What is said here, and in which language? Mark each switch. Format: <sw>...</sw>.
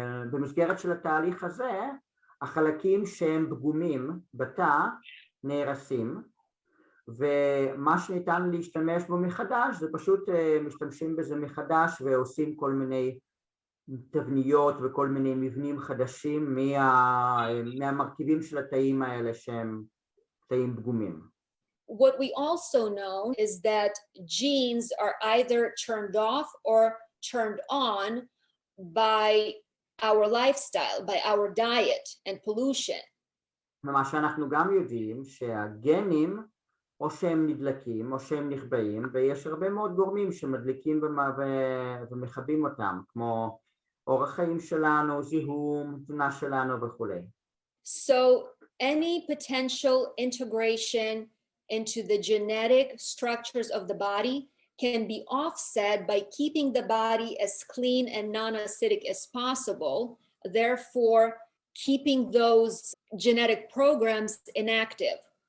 <he>במסגרת של התהליך הזה, החלקים שהם פגומים בתא נהרסים, ומה שניתן להשתמש בו מחדש זה פשוט משתמשים בזה מחדש ועושים כל מיני תבניות וכל מיני מבנים חדשים מהמרכיבים של התאים האלה שהם תאים פגומים.</he> <en>What we also know is that genes are either turned off or turned on by our lifestyle, by our diet and pollution.</en> <he>מה שאנחנו גם יודעים שהגנים או שהם נדלקים או שהם נכבאים, ויש הרבה מאוד גורמים שמדליקים ומכבים אותם, כמו אורח חיים שלנו, זיהום, תזונה שלנו וכולי.</he> <en>So any potential integration into the genetic structures of the body can be offset by keeping the body as clean and non-acidic as possible, therefore keeping those genetic programs inactive.</en>